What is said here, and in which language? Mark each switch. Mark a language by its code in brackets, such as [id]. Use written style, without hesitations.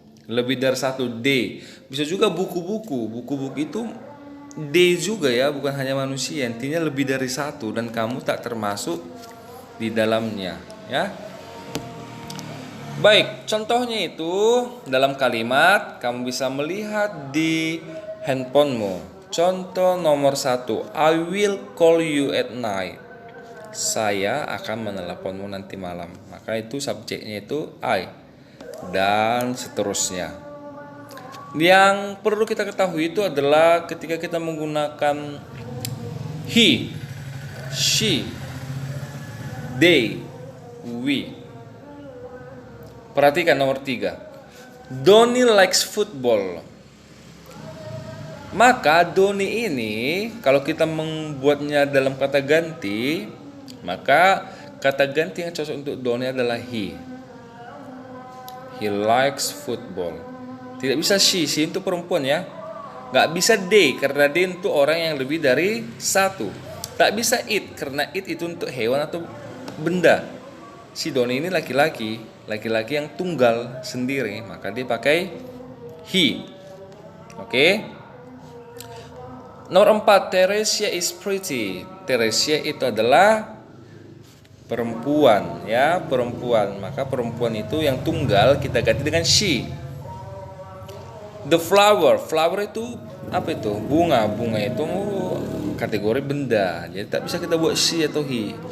[id] Lebih dari satu, they. Bisa juga buku-buku itu they juga, ya, bukan hanya manusia. Intinya lebih dari satu dan kamu tak termasuk di dalamnya, ya. Baik, contohnya itu dalam kalimat kamu bisa melihat di handphonemu. Contoh nomor 1, [en] I will call you at night. [id] Saya akan meneleponmu nanti malam. Maka itu subjeknya itu I, dan seterusnya. Yang perlu kita ketahui itu adalah ketika kita menggunakan he, she, they, we. Perhatikan nomor 3. [en] Doni likes football. [id] Maka Doni ini kalau kita membuatnya dalam kata ganti, maka kata ganti yang cocok untuk Doni adalah he. [en] He likes football. [id] Tidak bisa she itu perempuan, ya. Gak bisa they, karena they untuk orang yang lebih dari satu. Tak bisa it, karena it itu untuk hewan atau benda. Si Doni ini laki-laki yang tunggal sendiri, maka dia pakai he. Oke. Nomor 4, [en] Teresia is pretty. [id] Teresia itu adalah perempuan, ya, perempuan. Maka perempuan itu yang tunggal kita ganti dengan she. [en] The flower [id] itu apa itu? Bunga itu kategori benda. Jadi tak bisa kita buat she atau he.